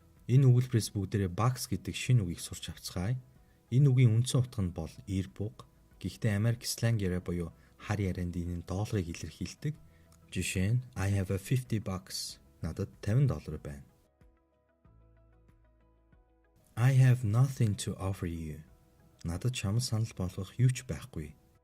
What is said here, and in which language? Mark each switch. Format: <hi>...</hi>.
<mn>Энэ өгүүлбэрээс бүгдээрээ box гэдэг шинэ үгийг сурч авцгаая. Энэ үгийн үндсэн утга нь бол earbook. Гэхдээ Америк сленгээрээ буюу хар ярианд энэ долларыг илэрхийлдэг.</mn> <en>Жишээ нь I have a $50.</en> <mn>Надад $50 байна.</mn> <en>I have nothing to offer you.</en> <mn>Надад чамд санал болгох юу ч байхгүй.</mn>